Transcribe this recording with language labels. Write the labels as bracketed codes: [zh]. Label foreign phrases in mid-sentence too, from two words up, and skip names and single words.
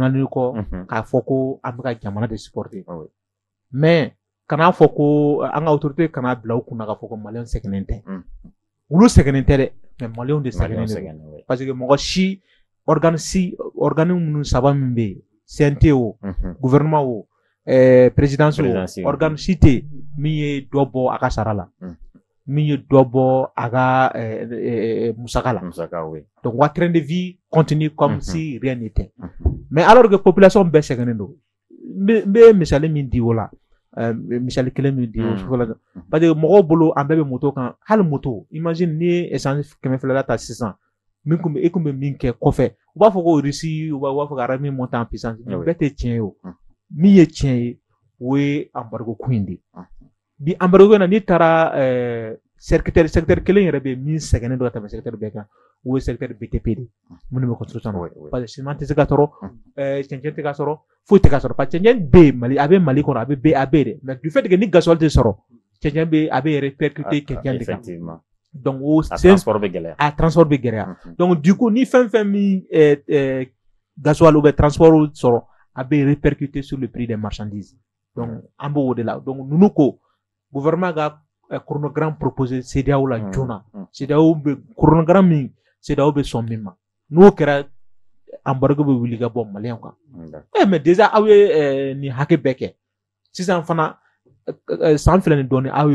[bm] k'a fɔ ko an bɛ ka jamana de supporter mais kana fɔ ko an ka autorité kana bila u kunna k'a fɔ ko maliyɛnw sɛgɛnnen tɛ olu sɛgɛnnen tɛ dɛ mais maliyɛnw de sɛgɛnnen don [fr] parce que [bm] mɔgɔ si organe minnu saba min bɛ yen CNT o gouvernement o présidence o organe si tɛ min ye dɔ bɔ a ka sara la min ye dɔ bɔ a ka musaka la donc wa [fr] train de vie continue comme si rien n'était mais alors que [bm] population bɛɛ sɛgɛnnen don n bɛ misali min di o la misali kelen min di o fɔlɔ [fr] parce que [bm] mɔgɔw bolo an bɛɛ bɛ moto kan hali moto imagine ni ye essence 200 ta sisan min kun bɛ min kɛ kɔfɛ u b'a fɔ ko Russie u b'a fɔ ka [fr] armée monter en puissance [bm] bɛɛ tɛ tiɲɛ ye o min ye tiɲɛ ye o ye embargo ko in de bi embargo na n'i taara secteur kelen yɛrɛ bɛ min sɛgɛnnen don ka tɛmɛ secteur bɛɛ kan o ye secteur BTP de minnu bɛ construction na [fr] parce que [bm] ciment tɛ se ka sɔrɔ cɛncɛn tɛ ka sɔrɔ foyi tɛ ka sɔrɔ [fr] parce que [bm] cɛncɛn bɛ yen Mali a bɛ Mali kɔnɔ a bɛ de [fr] mais du fait que [bm] ni gasoil tɛ sɔrɔ cɛncɛn bɛ a bɛ répercuter cɛncɛn de kan donc transport bɛ gɛlɛya donc du coup ni fɛn min [fr] gasoil ou transport [bm] sɔrɔ a bɛ répercuter [fr] sur le prix des marchandises [bm] donc an b'o de la donc ninnu ko gouvernement ka [fr] chronogramme proposé [bm] CEDEAO la joona CEDEAO bɛ chronogramme min CEDEAO bɛ sɔn min ma n'o kɛra embargo bɛ wuli ka bɔ maliyɛnw kan [fr] mais déjà [bm] aw ye nin hakɛ bɛɛ kɛ sisan fana san fila ni dɔɔnin aw ye